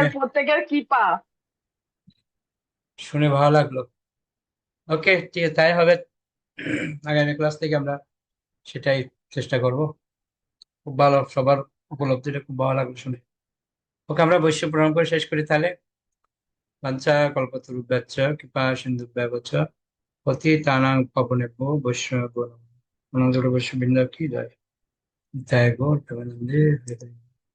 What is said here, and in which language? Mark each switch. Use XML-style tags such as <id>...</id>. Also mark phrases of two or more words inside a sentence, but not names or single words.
<bn>প্রত্যেকের কৃপা। শুনে ভালো লাগলো। ওকে, ঠিক আছে, তাই হবে। আগামী ক্লাস থেকে আমরা সেটাই চেষ্টা করব। খুব ভালো, সবার উপলব্ধিটা খুব ভালো লাগলো শুনে। ওকে, আমরা বৈশ্য প্রণাম করে শেষ করি তাহলে।</bn> <sa>বাঞ্ছা কল্পতরুভ্যশ্চ কৃপা সিন্ধুভ্যেব চ পতিতানাং পাবনেভ্যো বৈষ্ণবেভ্যো নমঃ।</sa> <bn>বৈশ্য বৃন্দ কি জয়। জয় গৌর প্রেমানন্দে হরি হরি।</bn>